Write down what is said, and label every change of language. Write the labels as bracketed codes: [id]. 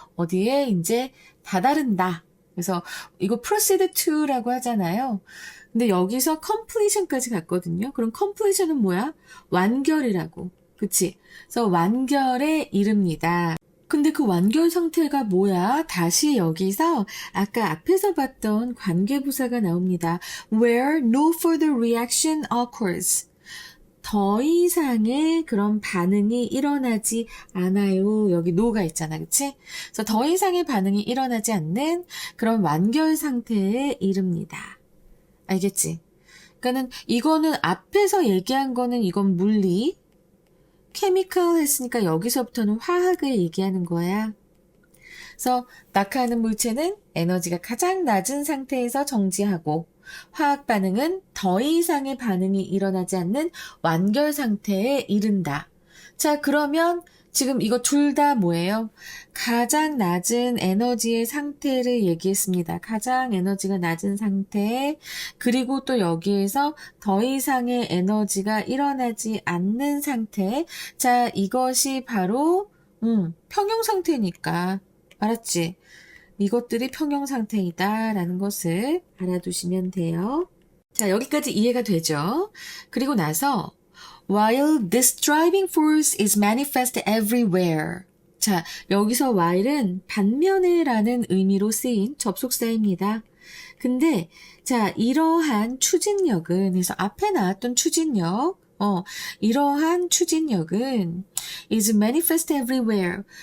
[ko] 어디에 이제 다다른다. 그래서 이거 proceed to라고 하잖아요. 근데 여기서 completion까지 갔거든요. 그럼 completion은 뭐야? 완결이라고. 그치? 그래서 완결에 이릅니다. 근데 그 완결 상태가 뭐야? 다시 여기서 아까 앞에서 봤던 관계부사가 나옵니다. [en] Where no further reaction occurs. [ko] 더 이상의 그런 반응이 일어나지 않아요. 여기 no가 있잖아. 그치? 그래서 더 이상의 반응이 일어나지 않는 그런 완결 상태에 이릅니다. 알겠지? 그러니까는 이거는 앞에서 얘기한 거는 이건 물리, chemical 했으니까 여기서부터는 화학을 얘기하는 거야. 그래서 낙하하는 물체는 에너지가 가장 낮은 상태에서 정지하고 화학 반응은 더 이상의 반응이 일어나지 않는 완결 상태에 이른다. 자, 그러면 지금 이거 둘 다 뭐예요? 가장 낮은 에너지의 상태를 얘기했습니다. 가장 에너지가 낮은 상태, 그리고 또 여기에서 더 이상의 에너지가 일어나지 않는 상태. 자, 이것이 바로 평형 상태니까. 알았지? 이것들이 평형 상태이다라는 것을 알아두시면 돼요. 자, 여기까지 이해가 되죠? 그리고 나서 [en] while this driving force is manifest everywhere. [ko] 자, 여기서 while은 반면에라는 의미로 쓰인 접속사입니다. 근데 자, 이러한 추진력은 그래서 앞에 나왔던 추진력 이러한 추진력은 [en] is manifest everywhere.